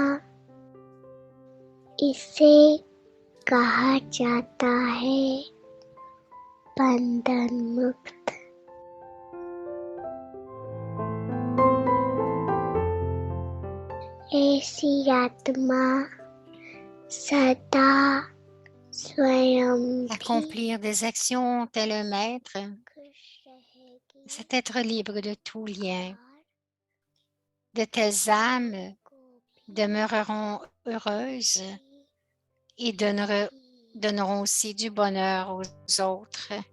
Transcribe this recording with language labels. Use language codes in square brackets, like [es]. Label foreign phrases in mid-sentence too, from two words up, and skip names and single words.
[hi] इसे कहा जाता है बंधन मुक्त ऐसी आत्मा सदा स्वयं भी [fr] Accomplir des actions tel un maître, [hi] खुश रहेगी [fr] c'est être libre de tout lien. [hi] और [fr] De telles âmes [hi] को भी [fr] demeureront heureuses et donneront aussi du bonheur aux autres.